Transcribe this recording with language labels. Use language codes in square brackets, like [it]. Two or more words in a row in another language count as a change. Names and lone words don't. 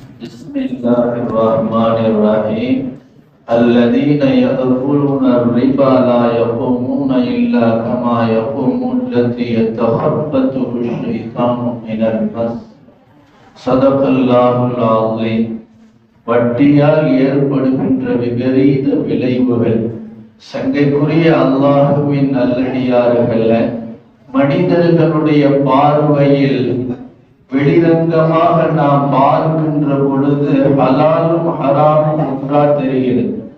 [ar] بسم الله الرحمن الرحيم الذين يأكلون الربا لا يقومون إلا كما يقوم الذي يتخبطه الشيطان من المس صدق الله العظيم. [ta] வட்டியால் ஏற்படுகின்ற விபரீத விளைவுகள் சங்கைக்குரிய அல்லாஹுவின் நல்லடியார்கள, மனிதர்களுடைய பார்வையில் வெளிரங்கமாக நாம் பார்க்கின்ற பொழுது ஹலாலும் ஹராமும் ஒன்றா தெரிகிறது.